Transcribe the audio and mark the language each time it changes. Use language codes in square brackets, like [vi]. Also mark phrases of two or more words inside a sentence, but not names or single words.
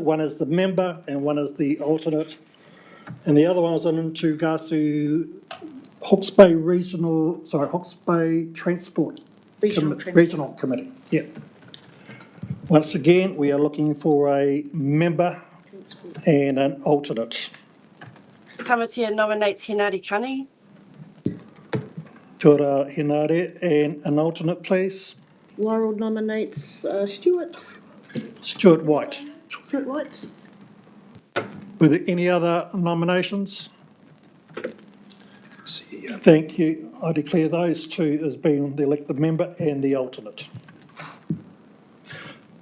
[en] One is the member and one is the alternate. And the other one was in regards to Hawke's Bay Transport. Regional Committee. Yeah. Once again, we are looking for a member and an alternate. Tamatea nominates Hinari Kani. [mi] Kia ora, Henare, [en] and an alternate, please. Laurel nominates Stuart. Stuart White. Stuart White. Were there any other nominations? Thank you. I declare those two as being the elected member and the alternate.